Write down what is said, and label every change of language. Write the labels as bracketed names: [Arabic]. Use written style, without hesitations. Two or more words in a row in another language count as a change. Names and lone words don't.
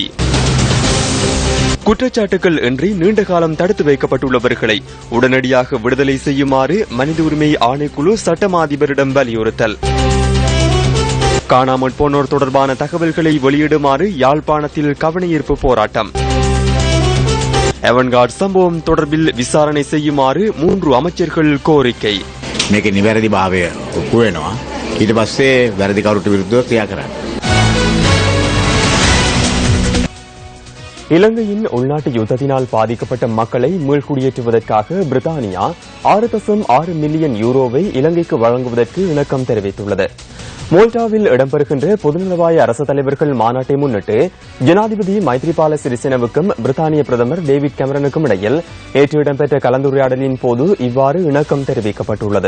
[Tamil] குற்றச்சாட்டுகள் இன்றி நீண்ட காலம் தடுத்து வைக்கப்பட்டுள்ளவர்களை உடனடியாக விடுதலை செய்யுமாறு மனித உரிமை ஆணைக்குழு சட்டமா அதிபரிடம் வலியுறுத்தல். காணாமல் போனோர் தொடர்பான தகவல்களை வெளியிடுமாறு யாழ்ப்பாணத்தில் கவனஈர்ப்பு போராட்டம். எவன்கார்ட் சம்பவம் தொடர்பில் விசாரணை செய்யுமாறு 3 அமைச்சர்கள் கோரிக்கை. [Sinhala] මේක නිවැරදි භාවය ඔප්පු වෙනවා. ඊට පස්සේ වැරදිකරුට විරුද්ධව ක්‍රියා කරන්න. [Tamil] இலங்கையின் உள்நாட்டு யுத்தத்தினால் பாதிக்கப்பட்ட மக்களை மீள்குடியேற்றுவதற்காக பிரித்தானியா 6.6 மில்லியன் யூரோவை இலங்கைக்கு வழங்குவதற்கு இணக்கம் தெரிவித்துள்ளது. மோல்டாவில் இடம்பெறுகின்ற பொதுநலவாய அரசு தலைவர்கள் மாநாட்டை முன்னிட்டு ஜனாதிபதி மைத்ரிபால சிறிசேனவுக்கும் பிரித்தானிய பிரதமர் டேவிட் கேமரனுக்கும் இடையில் நேற்று இடம்பெற்ற கலந்துரையாடலின் போது இவ்வாறு இணக்கம் தெரிவிக்கப்பட்டுள்ளது.